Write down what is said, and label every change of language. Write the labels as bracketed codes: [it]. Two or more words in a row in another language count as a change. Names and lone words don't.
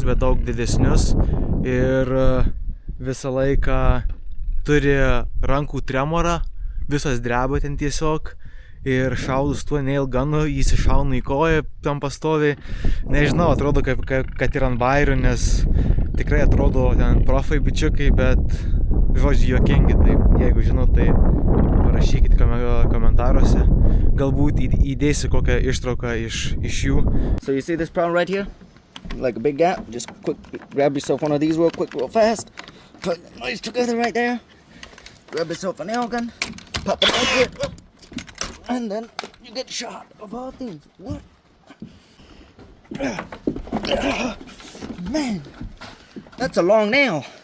[lt] bet daug didesnius ir visą laiką turi rankų tremorą, visas dreba ten tiesiog ir šaudus tuo nail gunu, jis iššauna į koją tam pastoviai, nežinau, atrodo kad ir ant bairių, nes tikrai atrodo ten profai bičiukai, bet žodžiai juokingi, tai jeigu žinot, tai parašykit komentaruose, galbūt įdėsiu kokią ištrauką iš jų. [en] So you see this problem right here? Like a big gap, just quick, grab yourself one of these real quick, real fast, put it nice together right there, grab yourself a nail gun, pop it like it, and then you get shot of all things. What? Man, that's a long nail.